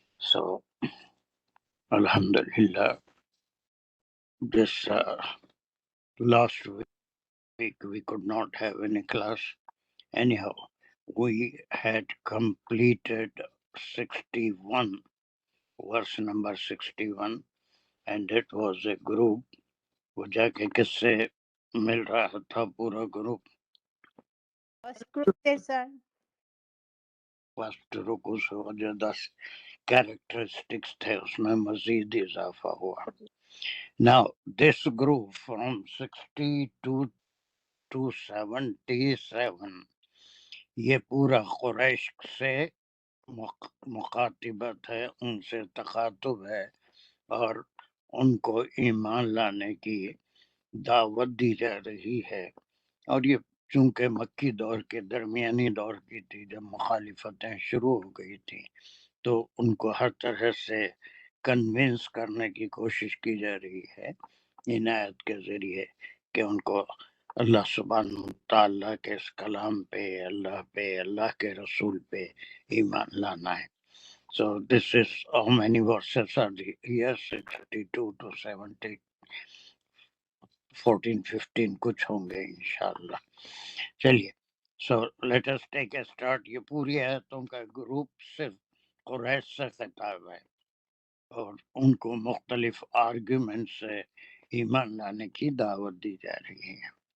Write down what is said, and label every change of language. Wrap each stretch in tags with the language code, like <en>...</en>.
<en>So, Alhamdulillah, this last week we could not have any class. Anyhow, we had completed 61, verse number 61, and it was a group.</en> <ur>وہ جا کے کس سے مل رہا تھا پورا گروپ؟ فرسٹ گروپ سے سر. فرسٹ رکو سے جو 10 کیریکٹرسٹکس تھے اس میں مزید اضافہ ہوا.</ur> <en>Now, this group from 62 to 77,</en> <ur>یہ پورا قریش سے مخاطبت ہے، ان سے تخاطب ہے اور ان کو ایمان لانے کی دعوت دی جا رہی ہے. اور یہ چونکہ مکی دور کے درمیانی دور کی تھی جب مخالفتیں شروع ہو گئی تھی، تو ان کو ہر طرح سے کنونس کرنے کی کوشش کی جا رہی ہے عنایت کے ذریعے کہ ان کو اللہ سبحانہ تعالیٰ کے اس کلام پہ، اللہ کے رسول پہ ایمان لانا ہے.</ur> <en>So this is how many verses are here?</en> <ur>62 to 70, 14, 15 کچھ ہوں گے انشاءاللہ. چلیے،</ur> <en>So let us take a start.</en> <ur>یہ پوری آیتوں کا گروپ صرف قریش سے خطاب ہے اور ان کو مختلف آرگومنٹ سے ایمان لانے کی دعوت دی جا رہی ہے.</ur>